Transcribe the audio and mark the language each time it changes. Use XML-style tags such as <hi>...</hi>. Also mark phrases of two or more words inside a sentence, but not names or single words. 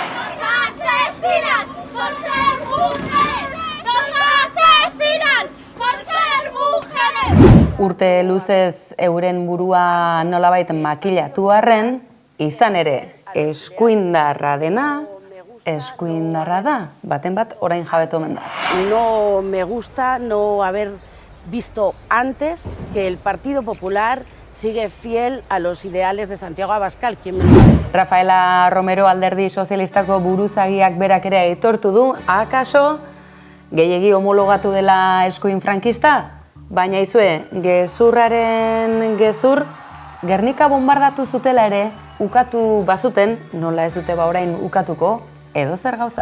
<eu>Urte luzez euren burua nolabait makilatu arren, izan ere, eskuindarra dena, eskuindarra da, baten bat orain jabetu omen da.</eu> <es>No me gusta no haber visto antes que el Partido Popular sigue fiel a los ideales de Santiago Abascal.</es> <eu>Rafaela Romero alderdi sozialistako buruzagiak berak ere aitortu du, akaso gehiegi homologatu dela eskuin frankista? Baina izue, gezurraren gezur, Gernika bombardatu zutela ere, ukatu bazuten, nola ez dute ba orain ukatuko, edo zer gauza.</eu>